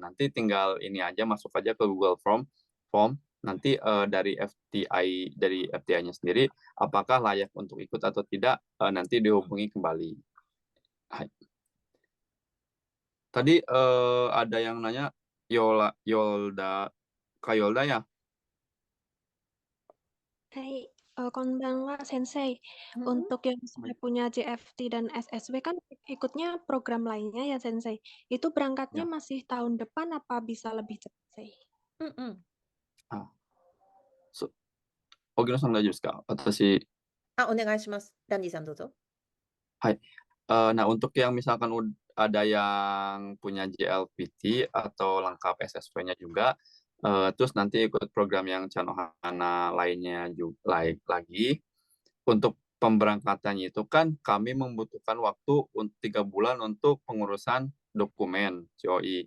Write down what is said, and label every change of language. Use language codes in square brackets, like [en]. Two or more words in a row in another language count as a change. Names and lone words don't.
[id] Nanti tinggal ini aja, masuk aja ke Google Form. Nanti dari FTI-nya sendiri, apakah layak untuk ikut atau tidak, nanti dihubungi kembali. [ja] Hai. [id] Tadi ada yang nanya, Kak Yolda ya? [ja] はい、こんばんは先生. [id] Untuk yang sudah punya JFT dan SSW kan ikutnya program lainnya ya Sensei. Itu berangkatnya Ya. masih tahun depan apa bisa lebih cepat Sensei? [ja] 荻野さん大丈夫ですか？私。お願いします。ランディさんどうぞ。 Hai. [id] Nah, untuk yang misalkan ada yang punya JLPT atau lengkap SSW-nya juga, terus nanti ikut program yang Chanohana lainnya juga lagi. Untuk pemberangkatannya itu kan kami membutuhkan waktu 3 bulan untuk pengurusan dokumen COI.